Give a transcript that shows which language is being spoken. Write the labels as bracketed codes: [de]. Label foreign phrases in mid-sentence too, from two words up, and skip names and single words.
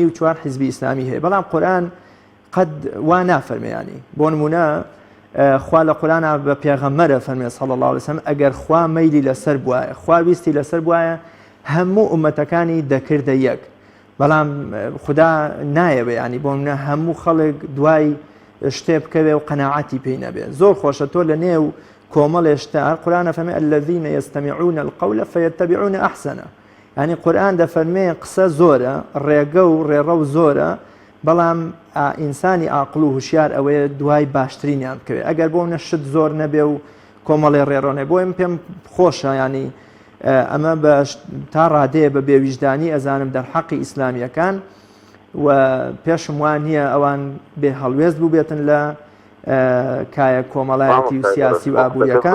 [ckb] و 4 حیزبی ئیسلامی هەیە بەڵام قورئان قەت وا نافەرمێنی بۆ نمونە خوا لە قورئانە بە پێغەمبەرە فەرمێ [ar] صلی الله علیه وسلم [ckb] ئەگەر خوا مەیلی لەسەر بوایە خوا ویستی لەسەر بوایە هەموو ئومەتەکانی دەکردە یەک بەڵام خدا نایەوێ ینی بۆ منە هەموو خەڵک دوای شتێ بکەوێ و قەناعەتی پێی نەبێ زۆر خۆشە تۆ لە نێو کۆمەڵێشتا قورئانە فەرمێ [ar] الذين يستمعون القول فيتبعون أحسنه [ckb] ینی قورئان دەفەرمێ قسە زۆرە ڕێگە و ڕێڕە و زۆرە بەڵام ئینسانی عاقڵ و هوشیار ئەوەیە دوای باشترینیان بکەوێت ئەگەر بۆ منە شت زۆر نەبێ و کۆمەڵێ ڕێڕۆنێ بۆ پێم خۆشە ینی ئەمە تا ڕادەیە بە بێویژدانی ئەزانم دەرحەقی ئیسلامیەکان و پێشم وان نییە ئەوان بێ هەڵوێست بوو بێتن لە کایە کۆمەڵایەتی و سیاسی و ئابوووریەکان